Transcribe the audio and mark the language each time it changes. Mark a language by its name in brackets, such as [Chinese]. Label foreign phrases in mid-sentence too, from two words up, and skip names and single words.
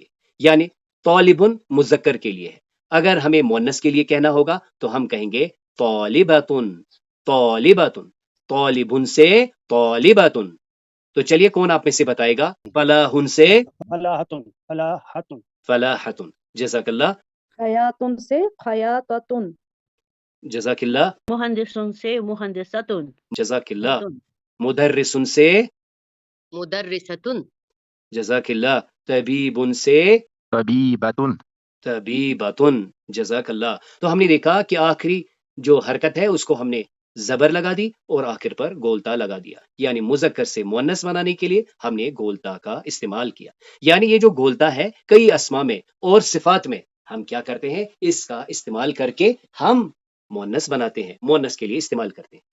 [Urdu] یعنی طالبن مذکر کے لیے ہے، اگر ہمیں مؤنث کے لیے کہنا ہوگا تو ہم کہیں گے طالبتن، طالبتن. طالبن سے طالبتن. تو چلیے کون آپ میں سے بتائے گا؟ فلاحن سے فلاحتن، فلاحتن. فلاحتن. [Arabic] جزاک اللہ. [Urdu] خیاتن سے خیاتتن. [Arabic] جزاك الله, [Urdu] مہندسن سے مہندستن [Arabic] جزاك الله, सतुन [Urdu] مدرسن سے, [Arabic] مدرسة جزاك الله, [Urdu] طبیبن سے, [Arabic] طبيبة [Urdu] طبیبتن, [Arabic] جزاك الله. [Urdu] تو ہم نے دیکھا کہ آخری جو حرکت ہے اس کو ہم نے زبر لگا دی اور آخر پر گول تا لگا دیا، یعنی مذکر سے مؤنث بنانے کے لیے ہم نے گول تا کا استعمال کیا. یعنی یہ جو گول تا ہے کئی اسما میں اور صفات میں ہم کیا کرتے ہیں، اس کا استعمال کر کے ہم مؤنث بناتے ہیں، مؤنث کے لیے استعمال کرتے ہیں.